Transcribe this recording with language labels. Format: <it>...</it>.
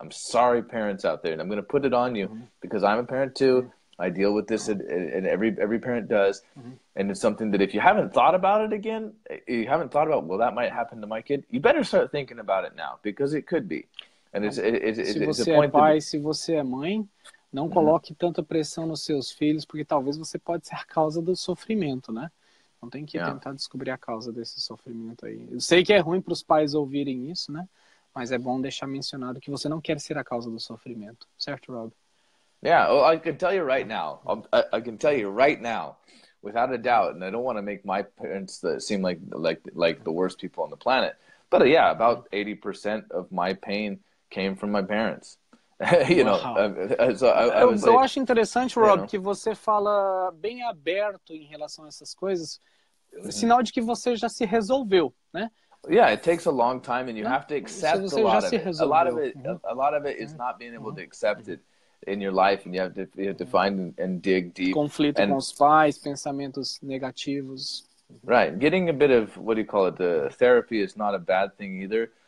<en>I'm sorry, parents out there, and I'm going to put it on you because I'm a parent too. I deal with this, and every parent does. And it's something that if you haven't thought about it again, you haven't thought about, well, that might happen to my kid, you better start thinking about it now, because it could be. And it's</en> <pt>se você é pai, se você é mãe, não coloque tanta pressão nos seus filhos, porque talvez você pode ser a causa do sofrimento, né? Então tem que tentar descobrir a causa desse sofrimento aí. Eu sei que é ruim para os pais ouvirem isso, né? Mas é bom deixar mencionado que você não quer ser a causa do sofrimento. Certo, Rob?</pt> <en>Yeah, well, I can tell you right now. I can tell you right now, without a doubt. And I don't want to make my parents seem like the worst people on the planet. But yeah, about 80% of my pain came from my parents. You know, so I would say,</en> <pt>eu acho interessante, Rob, que você fala bem aberto em relação a essas coisas, sinal de que você já se resolveu, né?</pt> <en>Yeah, it takes a long time, and you have to accept a lot of it. A lot of it is not being able to accept it in your life, and you have to find and dig deep.</en> <pt>Conflito com os pais, pensamentos negativos.</pt> <en>Right, getting a bit of, what do you call it? The therapy is not a bad thing either.</en>